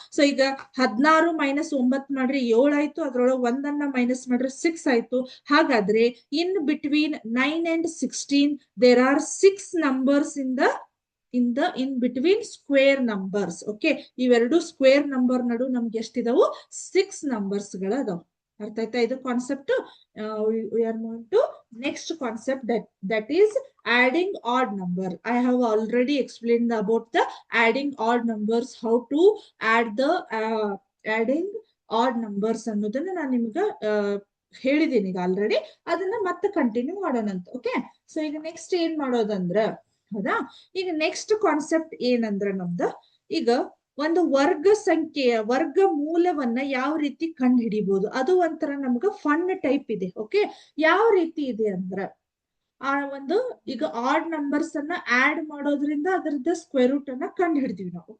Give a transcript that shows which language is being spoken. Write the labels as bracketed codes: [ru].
[kn] So ಈಗ 16 - 9 ಮಾಡ್ರಿ 7 ಆಯ್ತು. ಅದ್ರೊಳಗೆ 1 ಅನ್ನ ಮೈನಸ್ ಮಾಡ್ರಿ 6 ಆಯ್ತು. [en] ಹಾಗಾದ್ರೆ in between 9 and 16 there are 6 numbers in between square numbers. [kn] Okay, ಇವೆರಡು ಸ್ಕ್ವೇರ್ ನಂಬರ್ ನಡು ನಮ್ಗೆ ಎಷ್ಟಿದಾವು 6 ನಂಬರ್ಸ್ ಗಳ ಅದಾವ. ಅರ್ಥ ಆಯ್ತಾ ಇದು concept? [en] we are moving to next concept, that is adding odd number. I have already explained about the adding odd numbers, how to add the adding odd numbers [kn] ಅನ್ನೋದನ್ನ ನಾನು ನಿಮ್ಗೆ ಹೇಳಿದ್ದೀನಿ ಈಗ ಆಲ್ರೆಡಿ. ಅದನ್ನ ಮತ್ತೆ ಕಂಟಿನ್ಯೂ ಮಾಡೋಣಂತ. ಓಕೆ, ಸೊ ಈಗ next ಏನ್ ಮಾಡೋದಂದ್ರ, ಹೌದಾ, ಈಗ ನೆಕ್ಸ್ಟ್ ಕಾನ್ಸೆಪ್ಟ್ ಏನಂದ್ರ ನಮ್ದು, ಈಗ ಒಂದು ವರ್ಗ ಮೂಲವನ್ನ ಯಾವ ರೀತಿ ಕಂಡು ಹಿಡಿಬಹುದು, ಅದು ಒಂಥರ ನಮ್ಗ ಫನ್ ಟೈಪ್ ಇದೆ. ಓಕೆ, ಯಾವ ರೀತಿ ಇದೆ ಅಂದ್ರ, ಈಗ ಆಡ್ ನಂಬರ್ಸ್ ಅನ್ನ ಆಡ್ ಮಾಡೋದ್ರಿಂದ ಅದರದ ಸ್ಕ್ವೇರ್ ರೂಟ್ ಅನ್ನ ಕಂಡು ಹಿಡಿದೀವಿ ನಾವು.